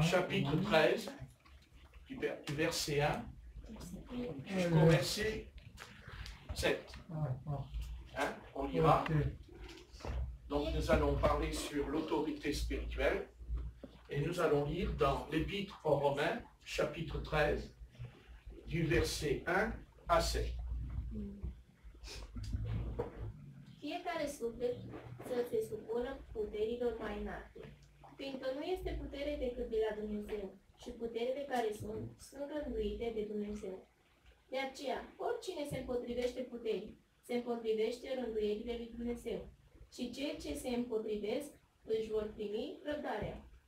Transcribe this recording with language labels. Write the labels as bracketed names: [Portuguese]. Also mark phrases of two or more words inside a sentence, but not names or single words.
[French] Chapitre 13, du verset 1 jusqu'au verset 7. Ouais, ouais. Hein, on lira. Ok. Donc nous allons parler sur l'autorité spirituelle et nous allons lire dans l'Épître aux Romains, chapitre 13, du verset 1 à 7. [Romanian] Fiecare suflet să se supună puterilor mai înalte, fiindcă nu este putere decât de la Dumnezeu și puterile care sunt rânduite de Dumnezeu. De aceea, oricine se împotrivește puterii, se împotrivește rânduielile lui Dumnezeu și cei ce se împotrivesc își vor primi răbdarea.